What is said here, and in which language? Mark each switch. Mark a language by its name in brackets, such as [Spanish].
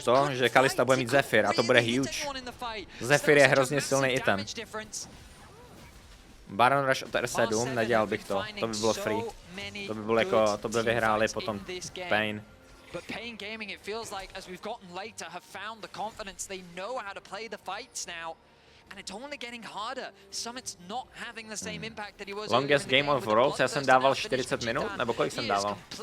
[Czech] Že Kalista bude mít Zephyr a to bude huge. Zephyr je hrozně silný item. Baron Rush od R7, nedělal bych to. To by bylo free. To by bylo jako, to by vyhráli potom Pain. [English] But Pain Gaming, it feels like, as we've gotten later, have found the confidence. They know how to play the fights now. And it's only getting harder. Summit's not having the same impact that he was. Longest game of Worlds, [Czech] já jsem dával 40 minut, nebo kolik jsem dával?